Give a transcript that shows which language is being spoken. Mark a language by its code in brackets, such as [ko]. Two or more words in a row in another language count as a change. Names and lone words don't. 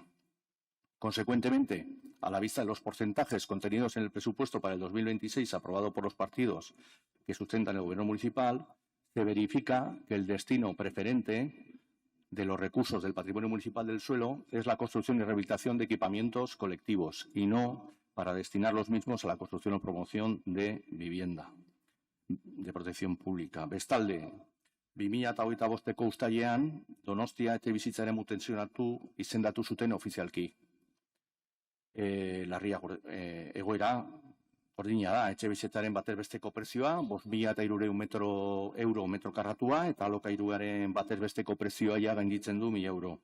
[es] Consecuentemente, a la vista de los porcentajes contenidos en el presupuesto para el 2026 aprobado por los partidos que sustentan el gobierno municipal, se verifica que el destino preferente de los recursos del patrimonio municipal del suelo es la construcción y rehabilitación de equipamientos colectivos y no para destinar los mismos a la construcción o promoción de vivienda de protección pública. [eu] Bestalde, 2025ko uztailean Donostia etxebizitza eremu tentsionatu izendatu zuten ofizialki. Larria egoera ordina da, etxebizitzaren batez besteko prezioa, 5.300 euro metro karratua, eta alokairuaren batez besteko prezioa ja gainditzen du 1.000 euro.